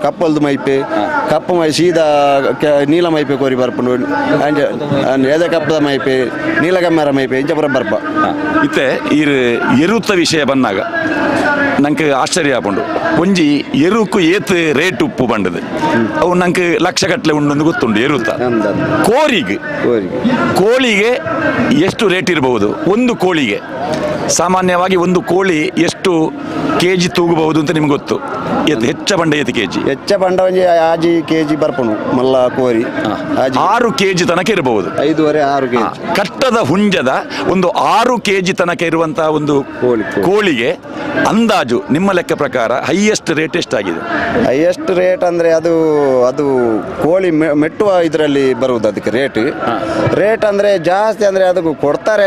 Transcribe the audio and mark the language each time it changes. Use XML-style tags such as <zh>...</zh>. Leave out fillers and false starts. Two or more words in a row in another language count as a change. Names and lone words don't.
<tcy>ಕಪ್ಪಲ್ದು ಮೈಪೆ, ಕಪ್ಪು ಮೈ ಸೀದಾ ನೀಲ ಮೈಪೆ ಕೋರಿ ಬರ್ಪುಂಡು. ಅಂಚ ಎದೆ ಕಪ್ಪದ ಮೈಪೆ, ನೀಲ ಕೆಮ್ಮರ ಮೈಪೆ ಇಂಚಪುರ ಬರ್ಪ. ಇತ್ತೆ ಈ ಎರುತ್ತ ವಿಷಯ ಬಂದಾಗ ನಂಗೆ ಆಶ್ಚರ್ಯ ಆಪುಂಡು ಒಂಜಿ ಎರುಕು ಏತ್ ರೇಟ್ ಉಪ್ಪು ಬಂಡದು ಅವು ನಂಗೆ ಲಕ್ಷಗಟ್ಟಲೆ ಉಂಡು ಗೊತ್ತುಂಡು ಎರುತ್ತ</tcy> <kn>ಕೋಳಿಗೆ ಎಷ್ಟು ರೇಟ್ ಇರಬಹುದು? ಒಂದು ಕೋಳಿಗೆ ಸಾಮಾನ್ಯವಾಗಿ ಒಂದು ಕೋಳಿ ಎಷ್ಟು ಕೆಜಿ ತೂಗಬಹುದು ಅಂತ ನಿಮ್ಗೆ ಗೊತ್ತು?</kn> <tcy>ಹೆಚ್ಚ ಬಂಡ ಏತ್ ಕೆಜಿ? ಹೆಚ್ಚ ಬಂಡ ಒಂಜಿ ಆಜಿ ಕೆಜಿ ಬರ್ಪುನು ಮಲ್ಲ ಕೋರಿ</tcy> <kn>6 ಕೆಜಿ ತನಕ ಇರಬಹುದು. 5.5-6 ಕೆಜಿ. ಕಟ್ಟದ ಹುಂಜದ ಒಂದು 6 ಕೆಜಿ ತನಕ ಇರುವಂತಹ ಒಂದು ಕೋಳಿಗೆ ಅಂದಾಜು ನಿಮ್ಮ ಲೆಕ್ಕ ಪ್ರಕಾರ</kn> <en>highest rate</en> <kn>ಎಷ್ಟಾಗಿದೆ?</kn> <en>highest rate</en> <kn>ಅಂದ್ರೆ ಅದು ಕೋಳಿ ಮೆಟ್ಟುವ ಇದರಲ್ಲಿ ಬರುವುದು ಅದಕ್ಕೆ ರೇಟ್ ಅಂದ್ರೆ ಜಾಸ್ತಿ ಅಂದ್ರೆ ಅದಕ್ಕೆ ಕೊಡ್ತಾರೆ.</kn>